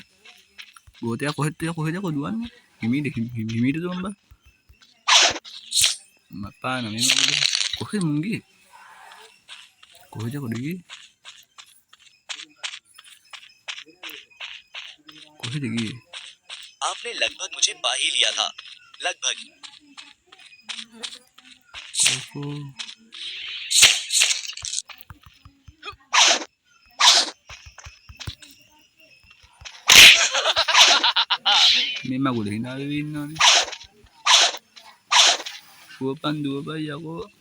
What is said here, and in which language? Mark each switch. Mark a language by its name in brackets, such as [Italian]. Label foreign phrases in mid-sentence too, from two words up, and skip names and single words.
[Sinhala] ගෝතයා කොහෙද දුවන්නේ? හිමීට දුවන්න බා. මපාන මේ මොකද? කොහෙද මුන් ගියේ? කොහෙද ගියේ? කොහෙද ගියේ? [Hindi] आपने लगभग मुझे पा ही लिया था लगभग [Sinhala] මේ මගුල hina වෙවි ඉන්නවනේ. දුවපන් යකෝ.